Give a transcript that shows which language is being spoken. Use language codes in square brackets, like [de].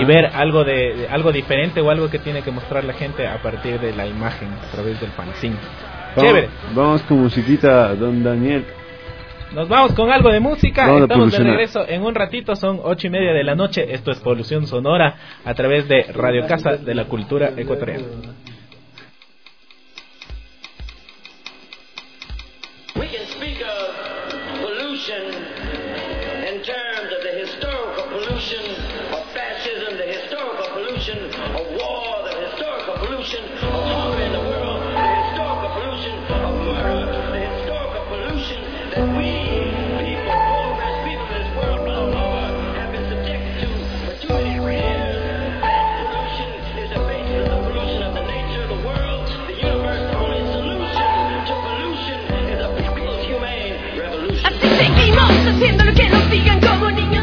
[es] Y ver algo de algo diferente o algo que tiene que mostrar la gente a partir de la imagen, a través del fanzine. Chévere. Vamos con musiquita, don Daniel. Nos vamos con algo de música, estamos de regreso en un ratito, son 8:30 de la noche, esto es Polución Sonora a través de Radio Casa de la Cultura Ecuatoriana. [en] We can speak of pollution in terms of the historical pollution of fascism, the historical pollution of war, the historical pollution of hunger in the world, the historical pollution of murder, the historical pollution that we people, all the rest people in this world, no longer have been subjected to for too many years. That pollution is the basis of the pollution of the nature of the world, the universe. The only solution to pollution is a people's humane revolution. [es] Así seguimos haciendo lo que nos digan, como ni